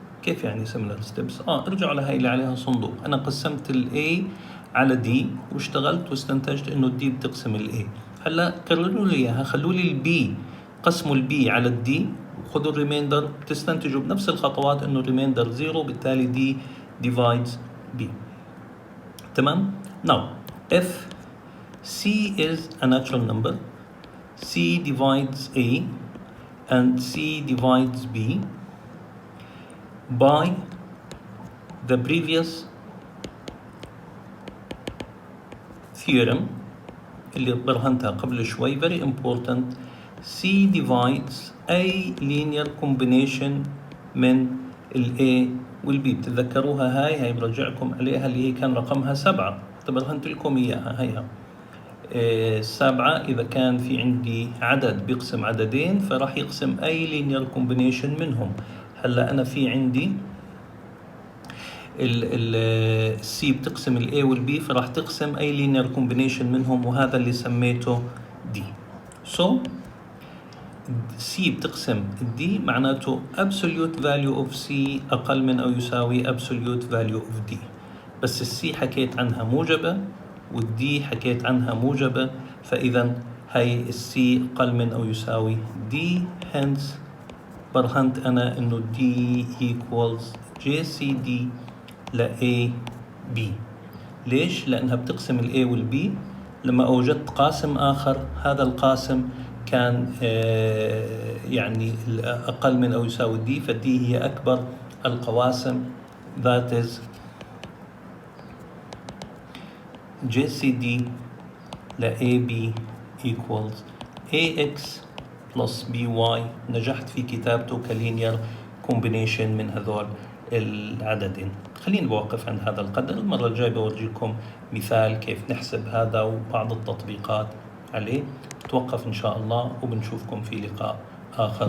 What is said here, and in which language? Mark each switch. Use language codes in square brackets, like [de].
[ar] كيف يعني [en] similar steps؟ [ar] ارجعوا على هاي اللي عليها صندوق. أنا قسمت ال A على D واشتغلت واستنتجت إنه D بتقسم ال A. هلا كرروا لي إياها، خلوا لي ال B قسموا ال B على ال D وخذوا الريميندر، بتستنتجوا بنفس الخطوات إنه الريميندر زيرو، بالتالي [en] D divides B. تمام؟ Now if C is a natural number, C divides A and C divides B by the previous theorem [ar] اللي برهنتها قبل شوي، [en] very important. C divides [ar] أي [en] linear combination من ال A وال B. [ar] بتتذكروها هاي برجعكم عليها اللي هي كان رقمها 7، برهنت لكم إياها. هيها 7 إذا كان في عندي عدد بيقسم عددين فراح يقسم أي [en] linear combination [ar] منهم. هلا أنا في عندي ال C بتقسم ال A وال B، فراح تقسم أي [en] linear combination [ar] منهم، وهذا اللي سميته D. So C بتقسم D معناته [en] absolute value of C [ar] أقل من أو يساوي [en] absolute value of D، [ar] بس ال C حكيت عنها موجبة وال D حكيت عنها موجبة، فإذا هاي ال C أقل من أو يساوي D، hence برهنت أنا إنه [en] D equals [ar] JCD ل A B. ليش؟ لأنها بتقسم ال A وال B. لما أوجدت قاسم آخر، هذا القاسم كان يعني أقل من أو يساوي D، فD هي أكبر القواسم. [en] that is JCD ل AB equals AX plus BY. [ar] نجحت في كتابته كلينير كومبينيشن من هذول العددين. خليني بوقف عند هذا القدر. المرة الجاية بورجيكم مثال كيف نحسب هذا وبعض التطبيقات عليه. توقف إن شاء الله وبنشوفكم في لقاء آخر.